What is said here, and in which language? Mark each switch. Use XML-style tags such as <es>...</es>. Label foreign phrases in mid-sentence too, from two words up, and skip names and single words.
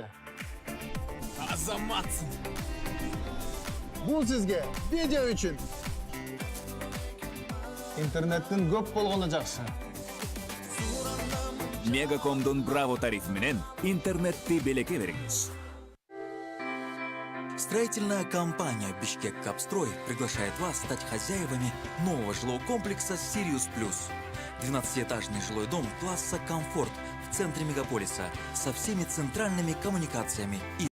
<ky>Азаматсың. Бул сизге видео үчүн. Интернеттин көп болгону жакшы. Мегакомдун Браво тарифи менен интернетти белекке бериңиз.</ky> <ru>Строительная компания «Бишкек Капстрой» приглашает вас стать хозяевами нового жилого комплекса «Сириус Плюс». 12-этажный жилой дом класса «Комфорт» в центре мегаполиса со всеми центральными коммуникациями и</ru>